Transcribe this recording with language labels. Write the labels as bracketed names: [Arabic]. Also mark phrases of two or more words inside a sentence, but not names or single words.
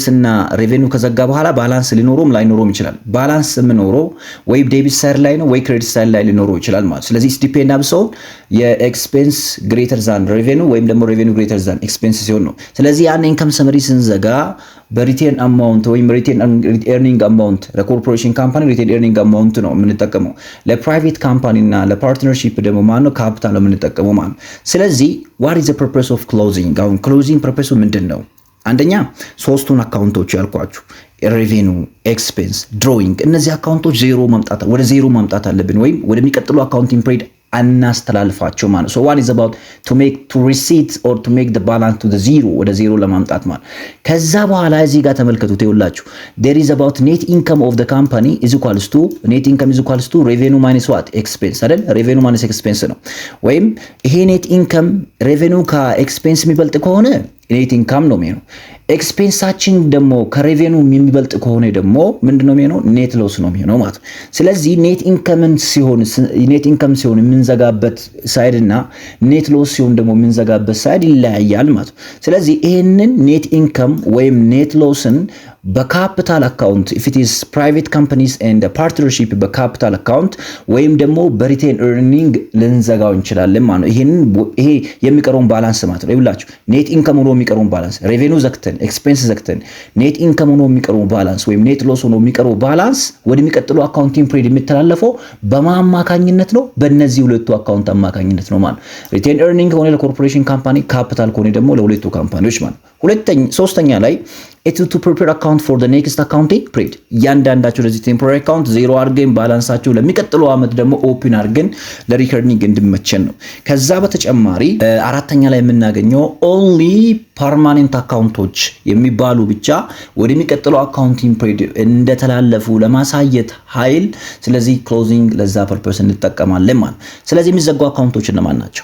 [Amharic] እና ሬቬኒው ከዘጋ በኋላ ባላንስ ሊኖረውም ላይኖረውም ይችላል። ባላንስ የምኖረው ወይ [English] debit side [Amharic] ላይ ነው ወይ [English] credit side [Amharic] ላይ ሊኖረው ይችላል ማለት። ስለዚህ ዲፔንድ አብሶ [English] expense greater than revenue [Amharic] ወይም ደግሞ [English] revenue greater than expense [Amharic] ሲሆን ነው። ስለዚህ ያን [English] income summary [Amharic] ስንዘጋ [English] retained amount [Amharic] ወይም [English] retained earning amount corporation company retained earning amount [Amharic] ነው የምንጠቀመው። [English] private company [Amharic] እና ለፓርትነርሺፕ ደግሞ ማለት ነው ካፒታል ነው የምንጠቀመው ማለት ነው። ስለዚህ [English] what is the purpose of closing? [Amharic] አሁን [English] closing purpose [Amharic] ምንድን ነው? አንደኛ ሶስቱን አካውንቶች ያልኳችሁ ሬቬኒው፣ ኤክስፔንስ፣ ድሮዊንግ እነዚህ አካውንቶች ወደ ዜሮ ማምጣት አለብን ወይም ወደሚቀጥለው [English] accounting period [Amharic] አናስተላልፋቸው ማለት [English] so one is about to receipt or to make the balance to the zero [Amharic] ወደ ዜሮ ለማምጣት ማለት። ከዛ በኋላ እዚህ ጋር ተመልከቱት ይኸውላችሁ [English] there is about net income of the company is equals to net income is equals to revenue minus what expense [Amharic] አይደል? [English] revenue minus expense [Amharic] ነው። ወይም ይሄ [English] net income revenue [Amharic] ከኤክስፔንስ የሚበልጥ ከሆነ [English] net income [Amharic] ነው የሚሆነው። ኤክስፔንሳችን ደግሞ ከሬቬኒው የሚበልጥ ከሆነ ደግሞ ምንድነው የሚሆነው? [English] net loss [Amharic] ነው የሚሆነው ማለት ነው። ስለዚህ [English] net income [Amharic] ሲሆን የምንዘጋበት ሳይድ እና [English] net loss [Amharic] ሲሆን ደግሞ የምንዘጋበት ሳይድ ይለያያል ማለት ነው። ስለዚህ ይሄንን [English] net income [Amharic] ወይም [English] net loss capital account if it is private companies and a partnership capital account [Amharic] ወይም ደግሞ [English] retained earning [Amharic] ልንዘጋው እንችላለን ማለት ነው። ይሄ የሚቀረውን ባላንስ ማለት ነው። ይኸውላችሁ [English] net income [Amharic] ሆኖ የሚቀረውን ባላንስ ሬቬኒው ዘግተን ኤክስፔንስ ዘግተን ኔት ኢንካም ሆኖ የሚቀረው ባላንስ ወይም [English] net loss [Amharic] ሆኖ የሚቀረው ባላንስ ወደሚቀጥለው [English] accounting period [Amharic] የሚተላለፈው በማማካኝነት ነው። በእነዚህ ሁለቱ አካውንት አማካኝነት ነው ማለት። [English] retained earning [Amharic] ከሆነ [English] corporation company፣ [Amharic] ካፒታል ከሆነ ደግሞ ለሁለቱ ካምፓኒዎች ማለት። ሶስተኛ ላይ [English] to prepare account for the next accounting period [Amharic] እያንዳንዳቸው ለዚህ [English] temporary account [Amharic] ዜሮ አድርገን ባላንሳቸው ለሚቀጥለው አመት ደግሞ ኦፕን አድርገን ለሪከርዲንግ እንድመቸን ነው። ከዛ በተጨማሪ አራተኛ ላይ የምናገኘው [English] only permanent [Amharic] አካውንቶች የሚባሉ ብቻ ወደሚቀጥለው [English] accounting period [Amharic] እንደተላለፉ ለማሳየት ኃይል ስለዚህ ክሎዚንግ ለዛ ፐርፐስ እንጠቀማለን ማለት። ስለዚህ የሚዘጉ አካውንቶች እነማን ናቸው?